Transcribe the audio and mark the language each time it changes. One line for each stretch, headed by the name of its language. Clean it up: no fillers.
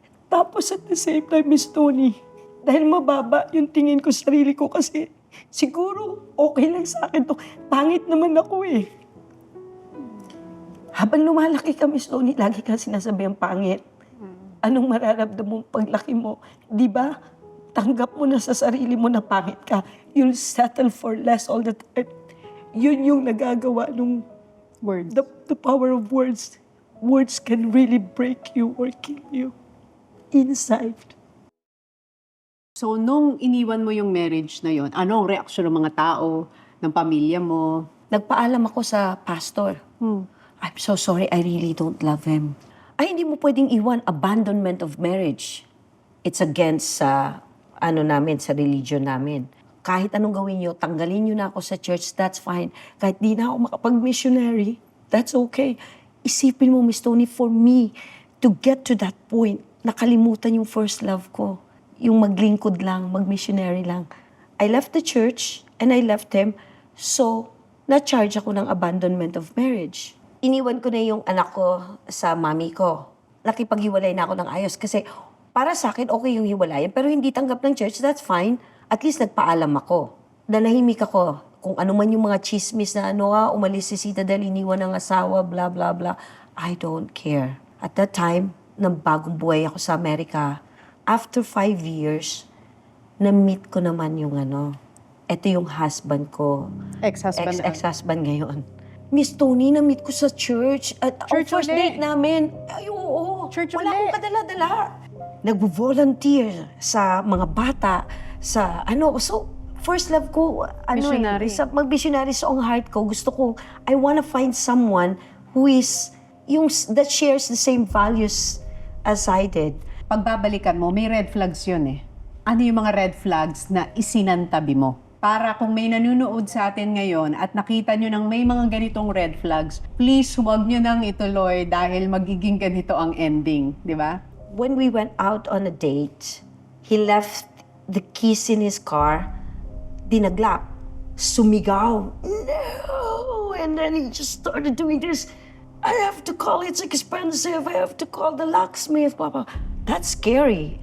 Filipino: Tapos
English: at the same time,
Filipino: Miss Tony, dahil mababa yung tingin ko sa sarili ko kasi siguro okay lang sa akin to. Pangit naman ako eh. Habang lumalaki ka, Miss Tony, lagi kang sinasabi ang pangit. Anong mararamdaman mong paglaki mo? Di ba? Tanggap mo na sa sarili mo na pangit ka.
English: You'll settle for less all the time.
Filipino: Yun yung nagagawa nung
English: Words. the power of words. Words can really break you or kill you inside.
Filipino: So, nung iniwan mo yung marriage na yon, ano ang reaksyon ng mga tao, ng pamilya mo? Nagpaalam ako sa pastor.
English: I'm so sorry, I really don't love him.
Filipino: Ay, hindi mo pwedeng iwan
English: abandonment of marriage. It's against
Filipino: sa sa religion namin. Kahit anong gawin nyo, tanggalin nyo na ako sa church,
English: that's fine.
Filipino: Kahit di na ako makapag-missionary,
English: that's okay.
Filipino: Isipin mo, Miss Tony,
English: for me to get to that point,
Filipino: nakalimutan yung first love ko. Yung maglingkod lang, mag-missionary lang.
English: I left the church and I left him, so
Filipino: na-charge ako ng
English: abandonment of marriage.
Filipino: Iniwan ko na yung anak ko sa mami ko. Nakipaghiwalay na ako ng ayos kasi para sa akin, okay yung hiwalayan, pero hindi tanggap ng church,
English: that's fine.
Filipino: At least nagpaalam ako. Nanahimik ako. Kung ano man yung mga chismis na umalis si Sita dahil iniwan ng asawa, blah, blah, blah.
English: I don't care. At that time,
Filipino: nang bagong buhay ako sa Amerika,
English: after 5 years,
Filipino: na-meet ko naman yung ito yung husband ko.
English: Ex-husband. Ex-husband
Filipino: ngayon. Miss Tony, na-meet ko sa church. At ang
English: Church first
Filipino: ulit? date namin, ay oo.
English: Church
Filipino: Wala akong kadala-dala. Nag-volunteer sa mga bata, sa So,
English: first love
Filipino: ko,
English: Missionary.
Filipino: mag-missionary sa ang heart ko. Gusto ko,
English: I wanna find someone who is, that shares the same values as I did.
Filipino: Pagbabalikan mo, may
English: red flags
Filipino: yun eh. Ano yung mga
English: red flags
Filipino: na isinantabi mo? Para kung may nanunood sa atin ngayon at nakita nyo ng may mga ganitong red flags, please huwag nyo nang ituloy dahil magiging ganito ang ending, di ba?
English: When we went out on a date, he left the keys in his car,
Filipino: dinaglap, sumigaw,
English: no! And then he just started doing this. I have to call, it's expensive, I have to call the locksmith, blah, blah. That's scary.